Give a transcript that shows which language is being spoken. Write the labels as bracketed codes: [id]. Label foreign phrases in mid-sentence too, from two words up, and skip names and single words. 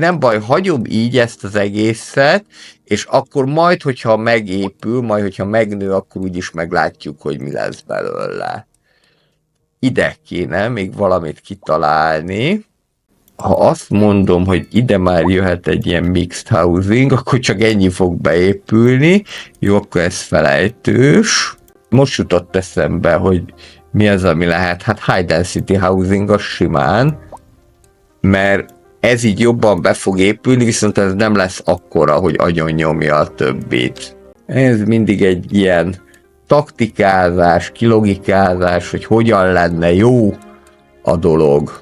[hu] Nem baj, hagyom így ezt az egészet, és akkor majd, hogyha megépül, majd, hogyha megnő, akkor úgyis meglátjuk, hogy mi lesz belőle. Ide kéne még valamit kitalálni. Ha azt mondom, hogy ide már jöhet egy ilyen [en] mixed housing, [hu] akkor csak ennyi fog beépülni. Jó, akkor ez felejtős. Most jutott eszembe, hogy mi az, ami lehet. Hát [en] high density housing [hu] az simán, mert ez így jobban be fog épülni, viszont ez nem lesz akkora, hogy agyon nyomja a többit. Ez mindig egy ilyen taktikázás, kilogikázás, hogy hogyan lenne jó a dolog.